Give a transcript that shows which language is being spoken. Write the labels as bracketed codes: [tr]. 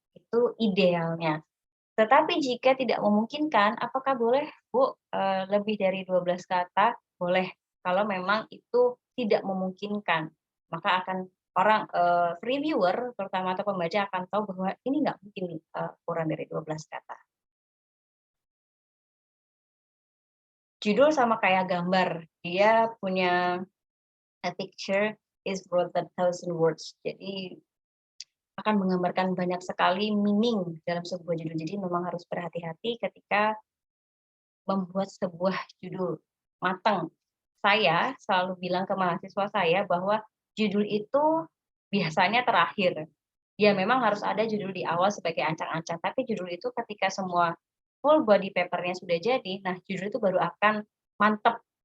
[id] Itu idealnya. Tetapi jika tidak memungkinkan, apakah boleh, Bu, lebih dari 12 kata? Boleh, kalau memang itu tidak memungkinkan. Maka akan reviewer terutama atau pembaca akan tahu bahwa ini nggak mungkin kurang dari 12 kata. Judul sama kayak gambar, dia punya [en] a picture is worth 1,000 words. [id] Jadi akan menggambarkan banyak sekali meaning dalam sebuah judul. Jadi memang harus berhati-hati ketika membuat sebuah judul matang. Saya selalu bilang ke mahasiswa saya bahwa judul itu biasanya terakhir. Ya memang harus ada judul di awal sebagai ancang-ancang, tapi judul itu ketika semua full body paper-nya sudah jadi, nah judul itu baru akan mantap.